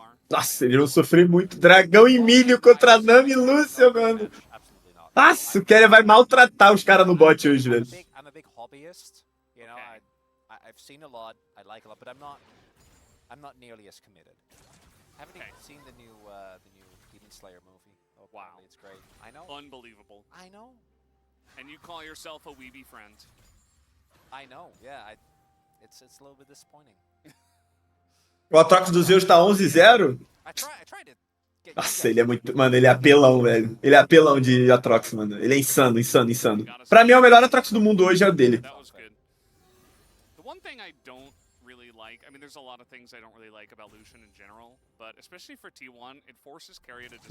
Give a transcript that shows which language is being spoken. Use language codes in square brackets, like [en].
[pt] Nossa, eles vão sofrer muito. Dragão e milho contra Nami e Lúcia, mano. Nossa, o Quer vai maltratar os caras no bot hoje, velho. [en] I'm a big hobbyist. You know, I've seen a lot. I like a lot, but I'm not nearly as committed. Haven't even seen the new Demon Slayer movie. Oh, wow, it's great. I know. Unbelievable. I know. And you call yourself a weeby friend. I know. Yeah, it's a little bit disappointing. [pt] O Aatrox do Zeus tá 11-0. [en] I tried to get. [pt] Nossa, ele é muito... Mano, ele é apelão, velho. Ele é apelão de Aatrox, mano. Ele é insano, insano, insano. Pra mim, o melhor Aatrox do mundo hoje é o dele. [en] That was good. The one thing I don't really like, I mean, there's a lot of things I don't really like about Lucian in general, but especially for T1, it forces Carrier to just...